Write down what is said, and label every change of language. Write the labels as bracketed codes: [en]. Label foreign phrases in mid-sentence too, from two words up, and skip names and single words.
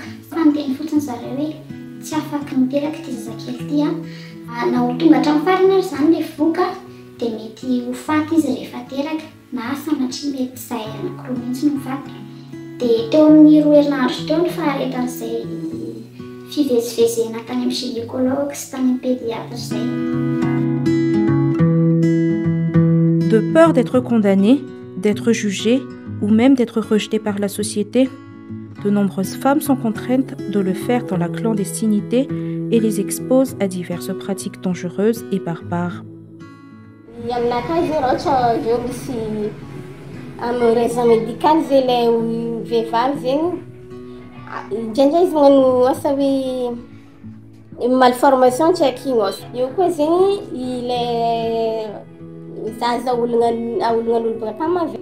[mg] Fa niteny fotsiny zareo hoe tsy afaka miteraka ity zazakely ity na ho tonga hatramin'ny farany ary zany ilay voka dia mety ho faty izy rehefa teraka na sanatria mety izay anankiroa mihitsy no faty. Dia teo amin'ny 2 herinandro teo ny faharetan'izay fivezivezena tany amin'ny gynécologue sy tany amin'ny pédiatre izay. [fr] De peur d'être condamnée, d'être jugée ou même d'être rejetée par la société, de nombreuses femmes sont contraintes de le faire dans la clandestinité et les exposent à diverses pratiques dangereuses et barbares. [mg] Aminakahy zay raha ohatra zao misy amin'ny [fr] raison médicale [mg] zay ilay vehivavy zegny indraindray izy magnano asa hoe malformation tsy haiko ino asa. Io koa zegny ilay zaza aolonan'olo baka tany mavy.